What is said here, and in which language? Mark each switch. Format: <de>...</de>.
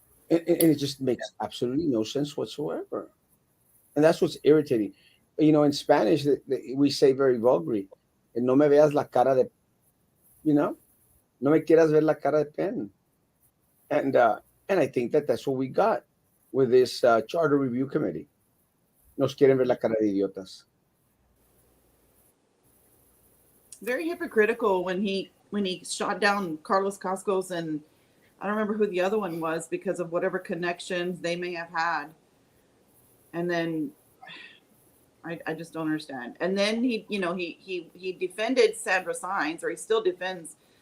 <en>And it just makes absolutely no sense whatsoever. And that's what's irritating. In Spanish, we say very vulgarly,</en> <es>no me veas la cara de,</es> <en>you know,</en> <es>no me quieras ver la cara de pen.</es> <en>And I think that that's what we got with this charter review committee.</en> <es>Nos quieren ver la cara de idiotas.</es> <en>Very hypocritical when he shot down Carlos Cascos, and I don't remember who the other one was because of whatever connections they may have had. And then I just don't understand. And then he defended Sandra Sines, or he still defends.</en>